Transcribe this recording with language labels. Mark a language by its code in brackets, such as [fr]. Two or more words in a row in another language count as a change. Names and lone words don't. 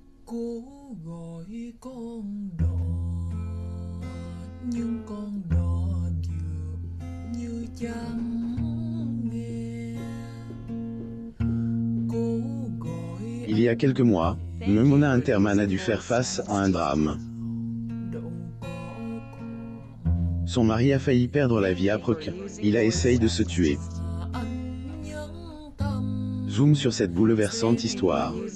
[vi] Cố gọi con đò nhưng con đò dường như chẳng nghe. Cố gọi [fr] Il y a quelques mois, Memona Interman a dû faire face à un drame. Son mari a failli perdre la vie après qu'il a essayé de se tuer. Zoom sur cette bouleversante histoire.